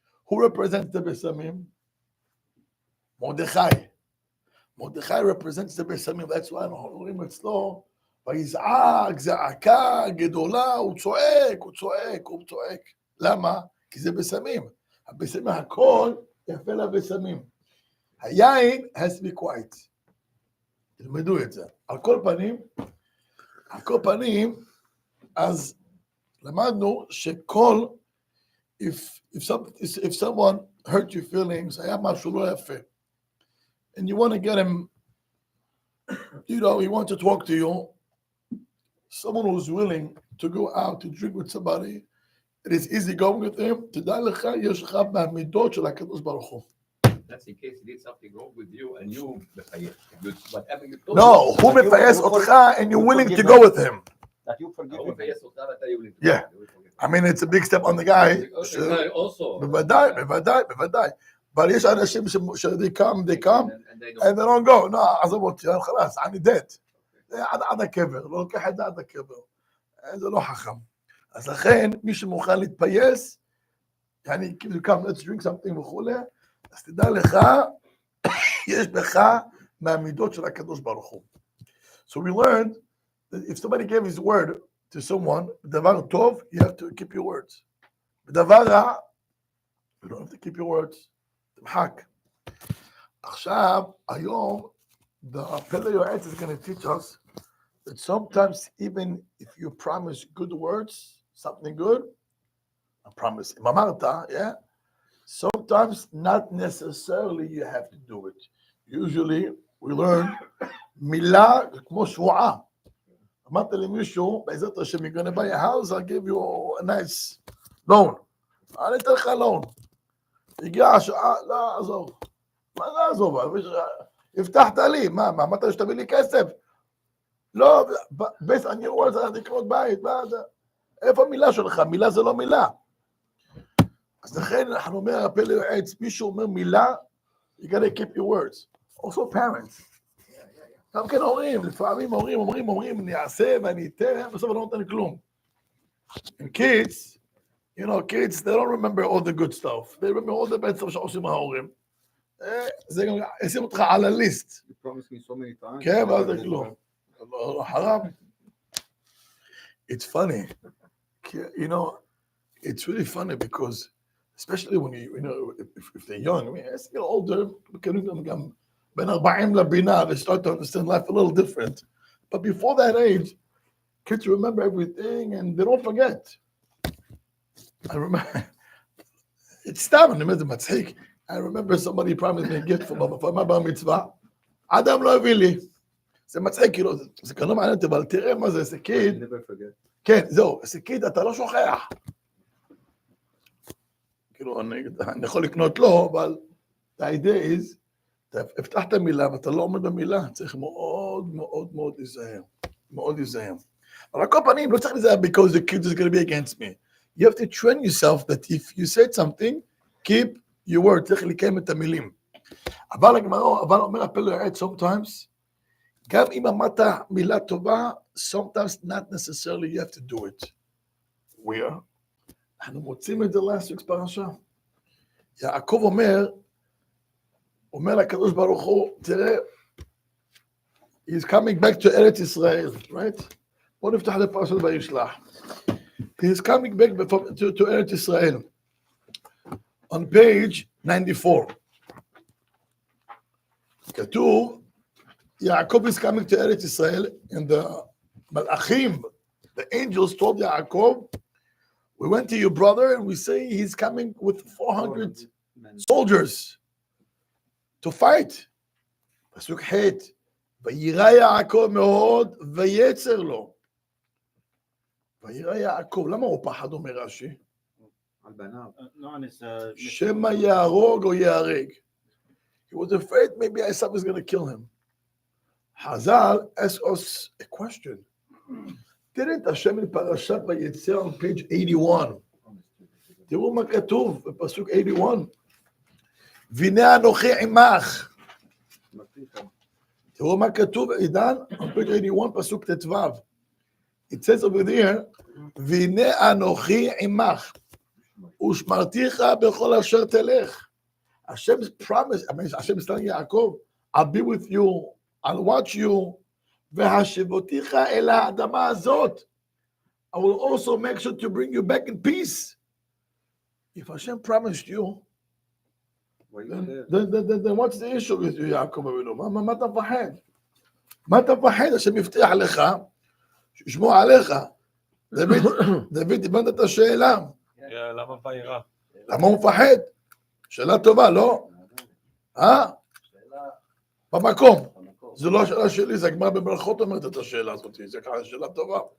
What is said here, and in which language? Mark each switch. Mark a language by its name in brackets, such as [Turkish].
[English] Who represents the בשמים? [Hebrew] מרדכי. [English] מרדכי represents the בשמים. That's why [Hebrew] אנחנו רואים אצלו, ויזעק, זעקה גדולה, הוא צועק, הוא צועק, הוא צועק. למה? כי זה בשמים. הבשמים, הכל יפה לבשמים. [English] היין has to be quiet. [Hebrew] תלמדו את זה. על כל פנים, אז למדנו שכל, [English] if someone hurt your feelings, [Hebrew] היה משהו לא יפה, [English] and you want to get him, you know, he wants to talk to you, someone who's willing to go out to drink with somebody, it is easy going with him, [Hebrew] תדע לך, יש לך מהמידות של הקדוש ברוך הוא. [English] That's in case he did something wrong with you and you מפייס. Whatever you told No, [Hebrew] הוא מפייס אותך [English] and you're willing to go with him. That you forgive him. Yeah. I mean, it's a big step on the guy. Also. [Hebrew] בוודאי. אבל יש אנשים [English] they come, and they don't go. [Hebrew] No, עזוב אותי, חלאס, אני [English] dead. [Hebrew] זה עד הקבר, לא לוקח את זה עד הקבר. זה לא חכם. אז לכן, מי שמוכן להתפייס, אני כאילו [English] come, let's drink something [Hebrew] וכולי, אז תדע לך, יש בך מהמידות של הקדוש ברוך הוא. [English] So we learned that if somebody gave his word to someone, [Hebrew] בדבר טוב, [English] you have to keep your words. [Hebrew] בדבר רע, [English] you don't have to keep your words. [Hebrew] תמחק. עכשיו, היום, [English] the Pele Yoetz is going to teach us that sometimes even if you promise good words, something good, I promise, [Hebrew] אם אמרת, [English] yeah, sometimes not necessarily you have to do it. Usually, we learn, [Hebrew] מילה כמו שבועה. אמרת למישהו, בעזרת השם, [English] you're going to buy a house, I'll give you a nice loan. [Hebrew] אני אתן לך loan. הגיעה השעה, לא, עזוב. מה זה עזוב? הבטחת לי, מה, אמרת שתביא לי כסף? לא, [English] based on your words, [Hebrew] אני לקנות בית, מה זה? איפה המילה שלך? מילה זה לא מילה. אז לכן, אנחנו אומר, הפלא יועץ, מישהו אומר מילה, [English] you gotta keep your words. Also parents. [Hebrew] גם כן הורים, לפעמים אומרים, אני אעשה ואני אתן, בסוף אני לא נותן כלום. [English] And kids, you know, kids, they don't remember all the good stuff. They remember all the bad stuff [Hebrew] שעושים ההורים. זה גם, ישים אותך על הליסט. [English] You promised me so many times. [Hebrew] כן, ואז זה כלום. חרם. [English] It's funny. You know, it's really funny because, especially when you know, if they're young, I mean, as they get older, [Hebrew] מקבלים [English] them [Hebrew] גם בין 40 לבינה, [English] they start to understand life a little different. But before that age, kids remember everything and they don't forget. I remember, [Hebrew] סתם, אני אומר, זה מצחיק. [English] I remember somebody promised me a gift for my בר מצווה. [Hebrew] אדם לא הביא לי. זה מצחיק, כאילו, זה כאן לא מעניין אותי, אבל תראה מה זה, זה קיד. כן, זהו, זה קיד, אתה לא שוכח. כאילו, אני יכול לקנות לו, אבל [English] the idea is, [Hebrew] אתה הבטחת מילה, ואתה לא עומד במילה, צריך מאוד מאוד מאוד להיזהר. מאוד להיזהר. אבל על כל פנים, לא צריך להיזהר [English] because the kid is going to be against me. You have to train yourself that if you said something, keep your word, [Hebrew] צריך לקיים את המילים. אבל אומר הפלא יועץ, sometimes, גם אם אמרת מילה טובה, [English] sometimes not necessarily you have to do it. Where? [Hebrew] אנחנו מוצאים את זה [English] last week's [Hebrew] פרשה. יעקב אומר לקדוש ברוך הוא, תראה, [English] he's coming back to [Hebrew] ארץ ישראל, [English] right? [Hebrew] בוא נפתח לפרשת וישלח. He's coming back to [English] ארץ ישראל. On page 94. כתוב, Yaakov is coming to Eretz Israel, and the Malachim, the angels told Yaakov, we went to your brother and we say he's coming with 400 soldiers to fight. [Hebrew] פסוק ח' וירא יעקב מאוד ויצר לו. וירא יעקב, למה הוא פחד אומר רש"י? על בניו. שמא יהרוג או ייהרג. [English] He was afraid maybe Esau was going to kill him. Hazal asked us a question. Didn't Hashem in Parashat Vayetzer on page 81? [Hebrew] תראו מה כתוב בפסוק 81. והנה אנוכי עמך. תראו מה כתוב, עידן, [English] on page 81, [Hebrew] פסוק ט"ו. [English] It says over there, [Hebrew] והנה אנוכי עמך, ושמרתיך בכל אשר תלך. [English] Hashem's promise, Hashem is telling Yaakov, I'll be with you, I'll watch you, [Hebrew] והשבותיך אל האדמה הזאת. [English] I will also make sure to bring you back in peace. If Hashem promised you, then what's the issue with you, Yaakov אבינו? [Hebrew] מה אתה מפחד? מה אתה מפחד? השם יבטיח לך, שישמור עליך. דוד, הבנת את השאלה. למה וירא? למה הוא מפחד? שאלה טובה, לא? במקום. זו לא השאלה שלי, זה הגמרא בברכות אומרת את השאלה הזאת, זה ככה שאלה טובה.